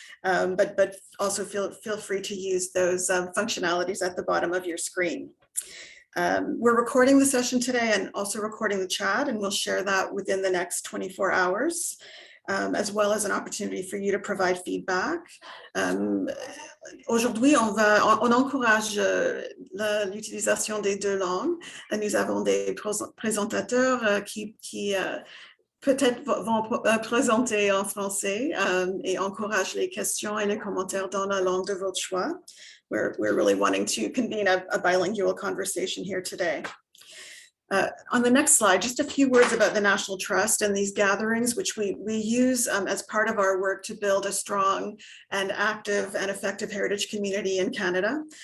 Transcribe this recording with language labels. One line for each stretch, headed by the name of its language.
English: But also feel free to use those functionalities at the bottom of your screen. We're recording the session today and also recording the chat, and we'll share that within the next 24 hours, as well as an opportunity for you to provide feedback.
French: Aujourd'hui, on encourage l'utilisation des deux langues. Nous avons des présentateurs qui peut-être vont présenter en français et encourage les questions et les commentaires dans la langue de votre choix.
English: We're really wanting to convene a bilingual conversation here today. On the next slide, just a few words about the National Trust and these gatherings, which we use as part of our work to build a strong and active and effective heritage community in Canada.